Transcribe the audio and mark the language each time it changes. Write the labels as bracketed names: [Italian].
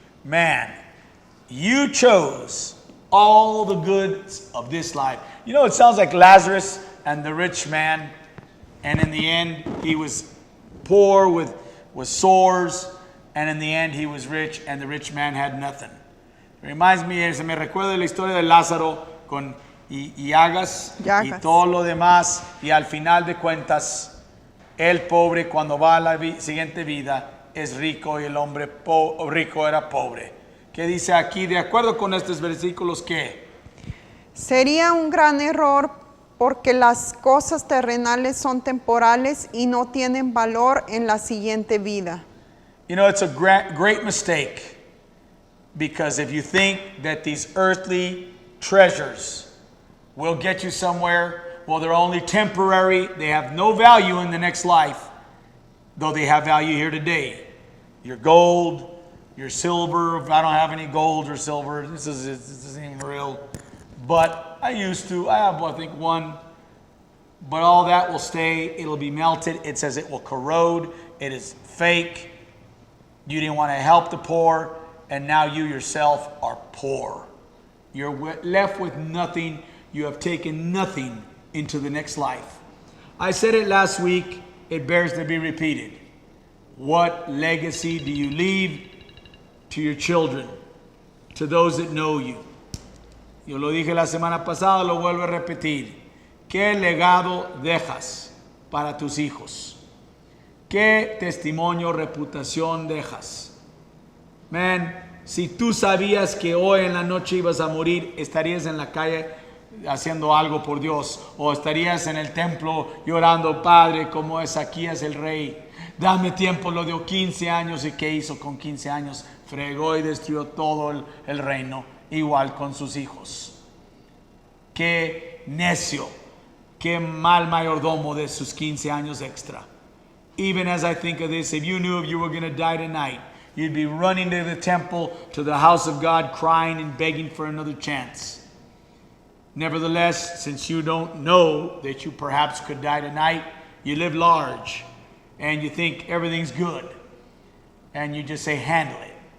[English] Man, you chose all the goods of this life. You know, it sounds like Lazarus and the rich man, and in the end, he was poor with sores, and in the end, he was rich, and the rich man had nothing. It reminds me, [Spanish] se me recuerda la historia de Lázaro con y llagas y todo lo demás, y al final de cuentas, el pobre cuando va a la siguiente vida es rico y el hombre rico era pobre. ¿Qué dice aquí? De acuerdo con estos versículos, ¿qué? Sería un gran error porque las cosas terrenales son temporales y no tienen valor en la siguiente vida. [English] You know, it's a great mistake, because if you think that these earthly treasures will get you somewhere, well, they're only temporary. They have no value in the next life, though they have value here today. Your gold, your silver. If I don't have any gold or silver, this isn't even real. But I used to. I have, I think, one. But all that will stay. It'll be melted. It says it will corrode. It is fake. You didn't want to help the poor, and now you yourself are poor. You're left with nothing. You have taken nothing into the next life. I said it last week. It bears to be repeated. What legacy do you leave to your children, to those that know you? [Spanish] Yo lo dije la semana pasada, lo vuelvo a repetir. ¿Qué legado dejas para tus hijos? ¿Qué testimonio, reputación dejas? Man, si tú sabías que hoy en la noche ibas a morir, estarías en la calle haciendo algo por Dios, o estarías en el templo llorando, Padre, como Ezequías el rey. Dame tiempo, lo dio 15 años, ¿y qué hizo con 15 años? Fregó y destruyó todo el reino, igual con sus hijos. Qué necio, qué mal mayordomo de sus 15 años extra. [English] Even as I think of this, if you knew if you were going to die tonight, you'd be running to the temple, to the house of God, crying and begging for another chance. Nevertheless, since you don't know that you perhaps could die tonight, you live large and you think everything's good and you just say, handle it.